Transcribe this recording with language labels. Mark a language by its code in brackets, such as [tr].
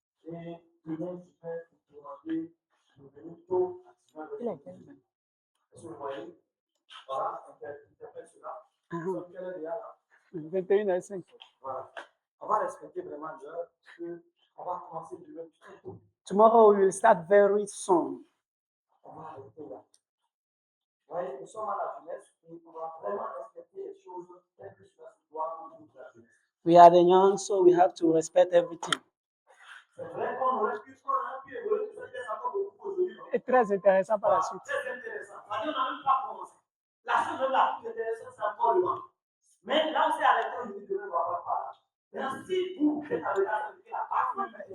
[fr] Et demain, je vais vous demander de venir tôt à 19h. Est-ce que vous voyez? Voilà, on interprète cela. Quelle heure est là? 21h05. Voilà. On va respecter vraiment l'heure parce qu'on va commencer demain très tôt. [en] Tomorrow we will start very soon. [fr] On va arrêter là. Vous voyez, nous sommes à la jeunesse et on va vraiment respecter les choses telles que cela se doit pour nous la jeunesse. [en] We are the young, so we have to respect everything. [fr] C'est vrai qu'on aurait pu évoluer tout ça, il y a encore beaucoup aujourd'hui. C'est très intéressant par la suite. Très intéressant. On n'a même pas commencé. La chose la plus intéressante, c'est encore le vent. Mais là, on s'est arrêté, on dit que on ne va pas parler. Maintenant, si vous êtes arrêté à la partie,